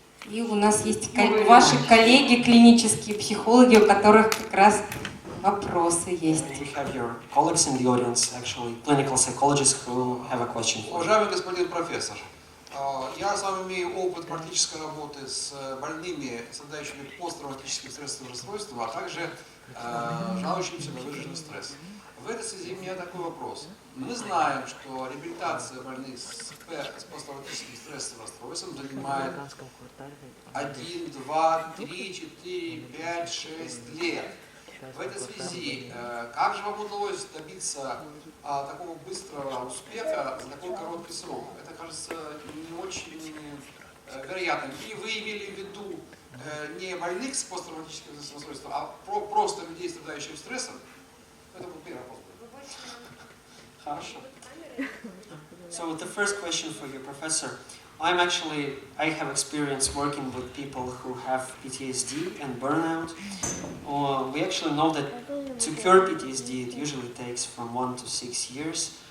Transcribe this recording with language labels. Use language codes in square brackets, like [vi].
[ru] И у нас есть ваши коллеги, клинические психологи, у которых как раз вопросы есть. [en] You have your colleagues in the audience, actually, clinical psychologists who have a question for you. [ru] Уважаемый господин профессор, я сам имею опыт практической работы с больными, страдающими посттравматическим стрессовым расстройством, а также жалующимися на выраженный стресс. В этой связи у меня такой вопрос. Мы знаем, что реабилитация больных с посттравматическим стрессовым расстройством занимает 1, 2, 3, 4, 5, 6 лет. В этой связи, как же вам удалось добиться такого быстрого успеха за такой короткий срок? Это кажется не очень вероятным. И вы имели в виду не больных с посттравматическим расстройством, а просто людей, страдающих стрессом? Это был первый вопрос. Хорошо. [en] So the first question for you, Professor. I have experience working with people who have PTSD and burnout. We actually know that to cure PTSD it usually takes from 1 to 6 years.